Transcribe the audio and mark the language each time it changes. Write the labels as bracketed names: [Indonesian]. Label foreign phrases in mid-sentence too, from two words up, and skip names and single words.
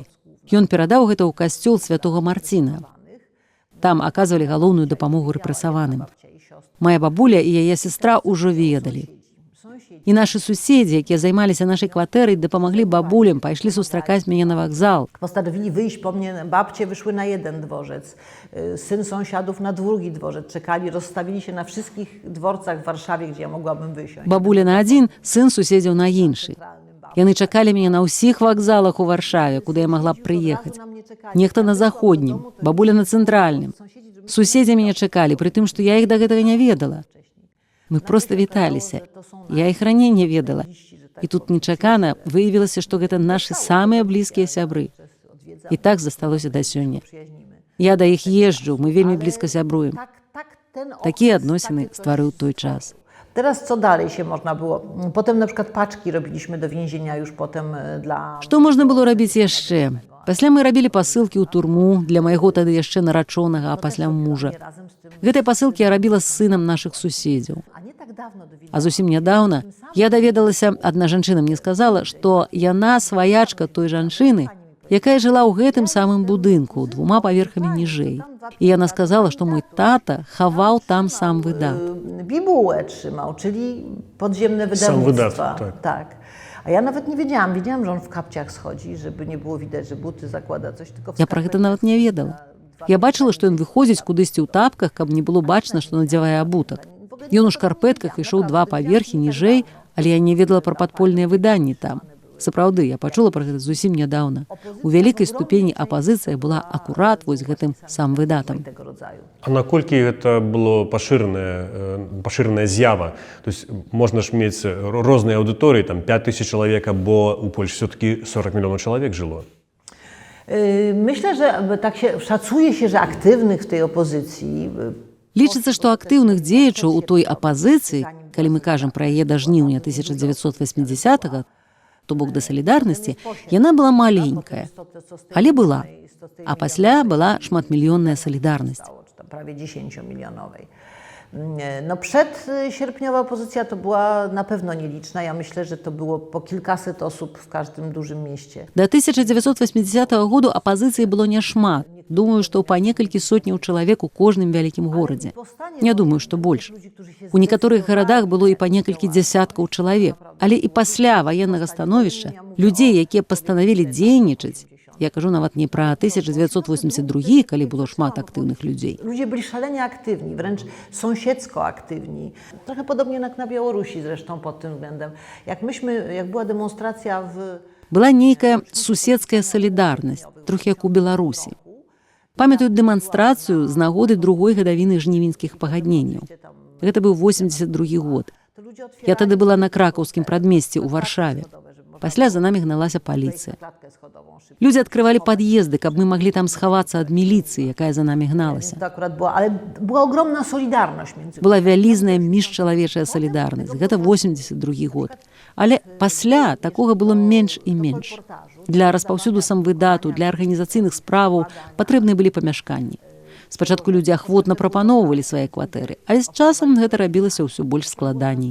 [Belarusian] Ён перадаў гэта ў касцёл святога Марціна. Там аказвалі галоўную дапамогу рэпрэсаваным. Мая бабуля і яе сестра ўжо ведалі. І нашы суседзі, якія займаліся нашай кватэрай, дапамаглі бабулям, пайшлі сустракаць мяне на вакзал. [Polish] Postanowili wyjść po mnie, babcie wyszły na jeden dworzec, syn sąsiadów na drugi dworzec, czekali, rozstawili się na wszystkich dworcach w Warszawie, gdzie ja mogłabym wysiąść. [Belarusian] Бабуля на адзін, сын суседзяў на іншы. Яны чакалі мяне на ўсіх вакзалах у Варшаве, куды я магла б прыехаць. Нехта на заходнім, бабуля на цэнтральным. Суседзі мяне чакалі, пры тым, што я іх да гэтага не ведала. Мы проста віталіся. Я іх раней не ведала. І тут нечакана выявілася, што гэта нашы самыя блізкія сябры. І так засталося да сёння. Я да іх езджу, мы вельмі блізка сябруем. Такія адносіны стварыў той час. [Polish] Teraz co dalej się można było? Potem na przykład paczki robiliśmy do więzienia już potem dla... [Belarusian] Што можна было рабіць яшчэ? Пасля мы рабілі пасылкі ў турму для майго тады яшчэ нарачонага, а пасля мужа. Гэтыя пасылкі я рабіла з сынам нашых суседзяў. А зусім нядаўна я даведалася, адна жанчына мне сказала, што яна сваячка той жанчыны, якая жыла ў гэтым самым будынку, 2 паверхамі ніжэй. І яна сказала, што мой тата хаваў там сам выдат. [Polish] Bibułę trzymał, czyli podziemne wydawnictwa. Sam wydatek, tak. A ja nawet nie wiedziałam, że on w kapciach schodzi, żeby nie było widać, że buty zakłada, coś tylko... [Belarusian] Я пра гэта нават не ведала. Я бачыла, што ён выходзіць кудысьці ў тапках, каб не было бачна, што надзявае абутак. Ён у шкарпэтках ішоў 2 паверхі ніжэй, але я не ведала пра падпольныя выданні там. Сапраўды, я пачула пра гэта зусім нядаўна. У вялікай ступені апазіцыя была акурат вось гэтым сам выдатам. А наколькі гэта было пашыраная з'ява? [Russian] То есть [Belarusian] можна ж мець розныя аўдыторыі, там 5000 чалавек, або у Польsce все-таки 40 мільёнаў чалавек жыло? [Polish] Myślę, że tak się szacuje się, że aktywnych w tej opozycji... [Belarusian] Лічыцца, што актыўных дзеячаў у той апазіцыі, калі мы кажам пра яе да жніўня 1980-го, то бок да салідарнасці, яна была маленькая, але была. А пасля была шматмільённая салідарнасць. [Polish] Prawie 10-milionowej. No przedsierpniowa opozycja to była na pewno nieliczna. Ja myślę, że to było po kilkaset osób w każdym dużym mieście. [Belarusian] Да 1980 году апазіцыі было няшмат. Думаю, што па некалькі сотняў чалавек у кожным вялікім горадзе. Не думаю, што больш. У некаторых гарадах было і па некалькі дзясяткаў чалавек. Але і пасля ваеннага становішча людзей, якія пастанавілі дзейнічаць, я кажу нават не пра 1982, калі было шмат [Polish] aktywnych ludzi. Ludzie byli szalenie aktywni, wręcz sąsiedzko aktywni. Trochę podobnie jak na Białorusi zresztą pod tym względem. Jak była demonstracja w... [Belarusian] Была нейкая суседская салідарнасць, трохі як у Беларусі. Памятаю дэманстрацыю з нагоды другой гадавіны жнівеньскіх пагадненняў. Гэта быў 82 год. Я тады была на кракаўскім прадмесці ў Варшаве. Пасля за намі гналася паліцыя. Людзі адкрывалі пад'езды, каб мы маглі там схавацца ад міліцыі, якая за намі гналася. [Polish] Była ogromna solidarność między... [Belarusian] Была вялізная міжчалавечая салідарнасць. Гэта 82 год. Але пасля такога было менш і менш. Для распаўсюду самвыдату, для арганізацыйных справаў патрэбныя былі памяшканні. Спачатку людзі ахвотна прапаноўвалі свае кватэры, але з часам гэта рабілася ўсё больш складаней.